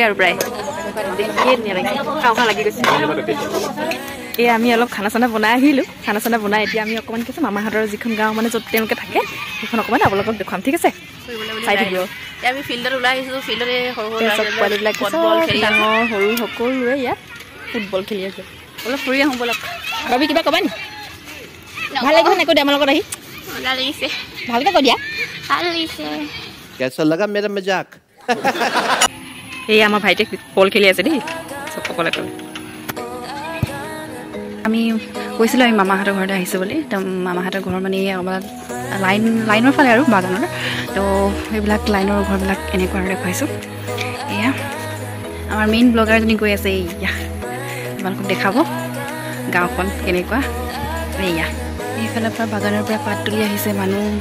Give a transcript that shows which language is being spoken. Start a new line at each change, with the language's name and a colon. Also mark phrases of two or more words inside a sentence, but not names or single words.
Assamese: আৰু প্ৰায় খাওঁ খাওঁ লাগি গৈছে এই আমি অলপ খানা চানা বনাই আহিলোঁ খানা চানা বনাই এতিয়া আমি অকণমান কি আছে মামাহঁতৰ যিখন গাঁও মানে য'ত তেওঁলোকে থাকে সেইখন অকণমান আপোনালোকক দেখুৱাম ঠিক আছে চাই থাকিব আমি ফিল্ডত ওলাই আহিছোঁ ফিল্ডতে সৰু সৰু পোৱালিবিলাক ডাঙৰ সৰু সকলোৱে ইয়াত ফুটবল খেলি আছে অলপ ফুৰি আহোঁ বলক ৰবি কিবা ক'বা নি ভাল লাগিছে নে কৈ দিয়া আমাৰ লগত আহি ভাল লাগিছে ভালকৈ কৈ দিয়া ভাল লাগিছে
Hindi: कैसा लगा मेरा मजाक
Assamese: এই আমাৰ ভাইটিয়ে বল খেলি আছে দেই চব সকলে ক'লে আমি কৈছিলোঁ আমি মামাহঁতৰ ঘৰতে আহিছোঁ বুলি তো মামাহঁতৰ ঘৰ মানে অলপ লাইনৰ ফালে আৰু বাগানৰ তো সেইবিলাক লাইনৰ ঘৰবিলাক এনেকুৱা আৰু দেখুৱাইছোঁ এয়া আমাৰ মেইন ব্লগাৰজনী গৈ আছে এয়া তোমালোকক দেখাব গাঁওখন কেনেকুৱা এয়া এইফালৰ পৰা বাগানৰ পৰা পাত তুলি আহিছে মানুহ